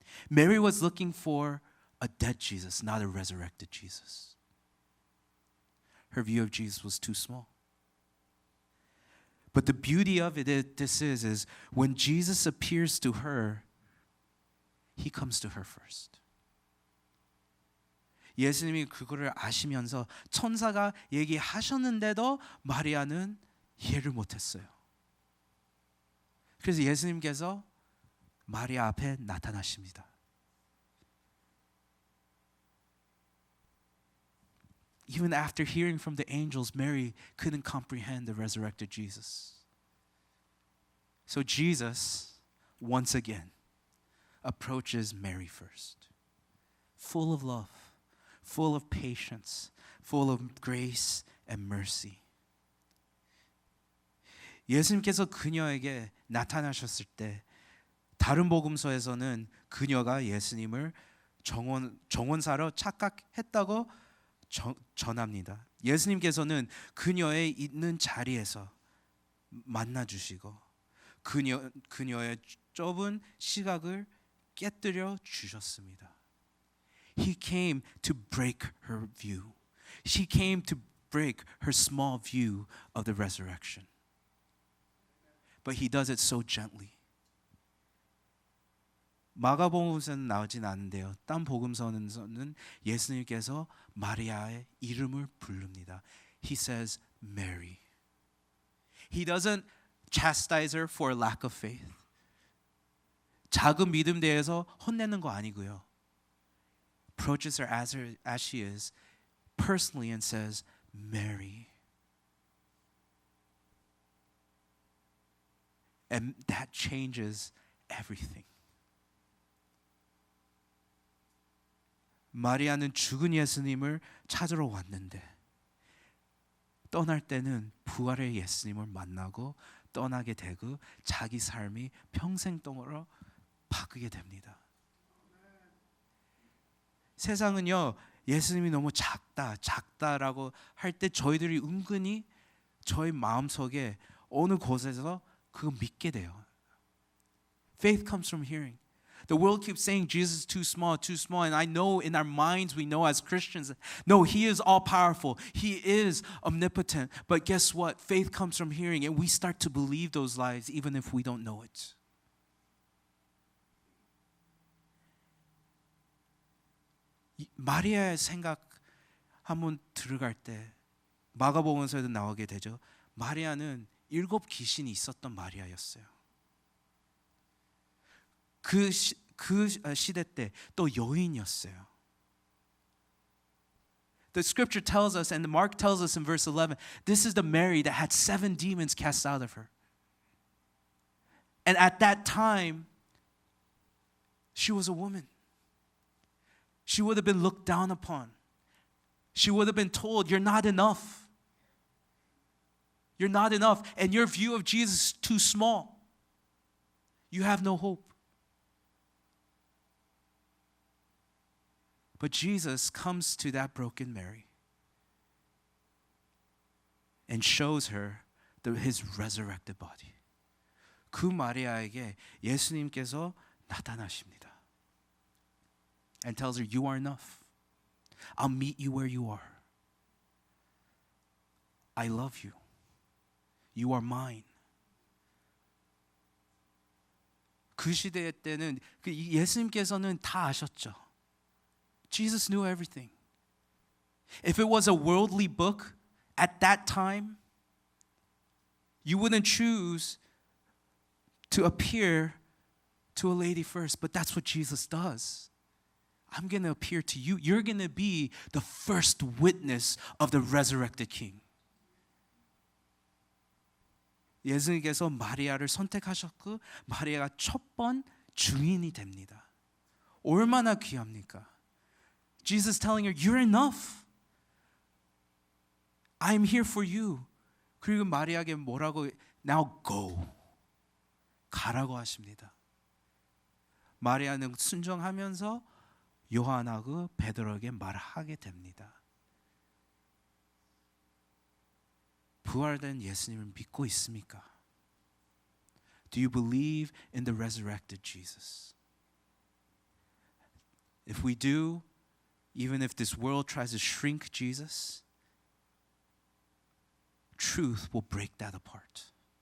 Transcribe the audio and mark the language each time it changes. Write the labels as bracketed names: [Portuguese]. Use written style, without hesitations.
[English] Mary was looking for a dead Jesus, not a resurrected Jesus. Her view of Jesus was too small. But the beauty of it, this is when Jesus appears to her, he comes to her first. [Korean] 예수님이 그거를 아시면서 천사가 얘기하셨는데도 마리아는 이해를 못했어요. 그래서 예수님께서 마리아 앞에 나타나십니다. [English] Even after hearing from the angels, Mary couldn't comprehend the resurrected Jesus. So Jesus, once again, approaches Mary first, full of love, full of patience, full of grace and mercy. [Korean] 예수님께서 그녀에게 나타나셨을 때 다른 복음서에서는 그녀가 예수님을 정원사로 착각했다고 전합니다. 예수님께서는 그녀의 있는 자리에서 만나 주시고 그녀의 좁은 시각을 깨뜨려 주셨습니다. [English] He came to break her view. He came to break her small view of the resurrection. But he does it so gently. [Korean] 마가복음서는 나오진 않는데요. 딴 복음서는 예수님께서 마리아의 이름을 부릅니다. [English] He says Mary. He doesn't chastise her for a lack of faith. [Korean] 작은 믿음 대해서 혼내는 거 아니고요. [English] Approaches her as she is personally and says Mary. And that changes everything. [Korean] 마리아는 죽은 예수님을 찾으러 왔는데 떠날 때는 부활의 예수님을 만나고 떠나게 되고 자기 삶이 평생 동으로 바꾸게 됩니다. 세상은요, 예수님이 너무 작다라고 할 때 저희들이 은근히 저희 마음속에 어느 곳에서 그거 믿게 돼요. [English] Faith comes from hearing. The world keeps saying Jesus is too small. And I know in our minds, we know as Christians, no, He is all powerful. He is omnipotent. But guess what? Faith comes from hearing. And we start to believe those lies even if we don't know it. [Korean] 마리아의 생각 한번 들어갈 때 마가복음서에도 나오게 되죠. 마리아는 7 귀신이 있었던 마리아였어요. 그 시대 때 또 여인이었어요. [English] The scripture tells us, and Mark tells us in verse 11, this is the Mary that had 7 demons cast out of her. And at that time, she was a woman. She would have been looked down upon. She would have been told, you're not enough. You're not enough. And your view of Jesus is too small. You have no hope. But Jesus comes to that broken Mary and shows her His resurrected body. [Korean] 그 마리아에게 예수님께서 나타나십니다. [English] And tells her, you are enough. I'll meet you where you are. I love you. You are mine. [Korean] 그 시대 때는 예수님께서는 다 아셨죠. [English] Jesus knew everything. If it was a worldly book at that time, you wouldn't choose to appear to a lady first, but that's what Jesus does. I'm going to appear to you. You're going to be the first witness of the resurrected King. [Korean] 예수님께서 마리아를 선택하셨고 마리아가 첫 번 증인이 됩니다. 얼마나 귀합니까? [English] Jesus telling her, you're enough. I'm here for you. [Korean] 그리고 마리아에게 뭐라고? [English] Now go. [Korean] 가라고 하십니다. 마리아는 순종하면서 요한하고 베드로에게 말하게 됩니다. 부활된 예수님을 믿고 있습니까? [English] Do you believe in the resurrected Jesus? If we do, even if this world tries to shrink Jesus, truth will break that apart.